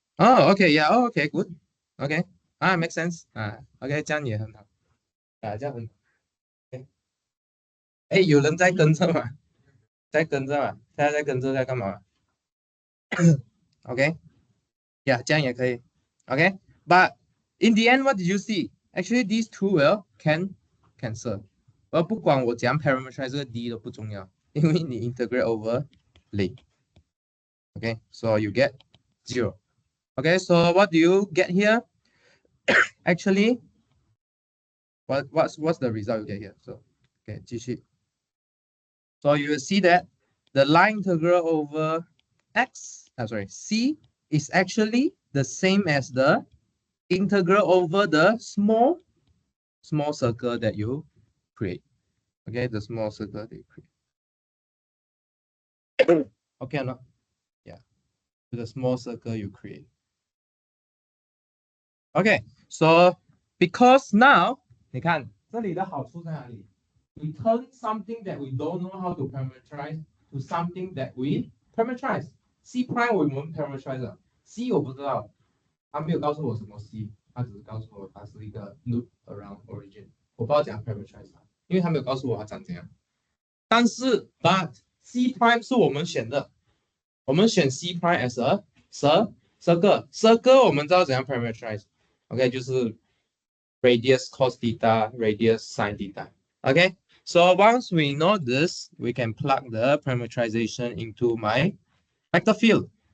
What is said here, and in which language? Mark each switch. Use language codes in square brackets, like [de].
[en] 哦，OK，yeah，OK，good，OK，make sense，，OK， [zh] 这样也很好，这样很好。哎，有人在跟着吗？在跟着吗？现在在跟着在干嘛？OK。 Yeah，这样也可以。 [en] OK，but in the end, what did you see? Actually, these two will can cancel。 [zh] 而不管我怎样 parameterize 这个 d 都不重要，因为你 integrate over 零。 [en] OK，so you get 0。 OK，so what do you get here? Actually, what's the result you get here? So, OK，继续。So you will see that the line integral over c is actually the same as the integral over the small circle that you create. Okay, the small circle that you create. Okay or not? Yeah, the small circle you create. Okay, so because now, [zh] 你看这里的好处在哪里 [en] We turn something that we don't know how to parameterize to something that we parameterize. [zh] C prime 我们 parameterize 了 C 我不知道，他没有告诉我什么 C，他只是告诉我它是一个 loop around origin。我不知道怎样 parameterize 它，因为他没有告诉我它长怎样。但是 but C prime 是我们选的，我们选 C prime [en] as a circle [zh] 我们知道怎样 parameterize。OK， 就是 radius cos theta，radius sin theta。OK， [en] So once we know this, we can plug the parameterization into my vector field.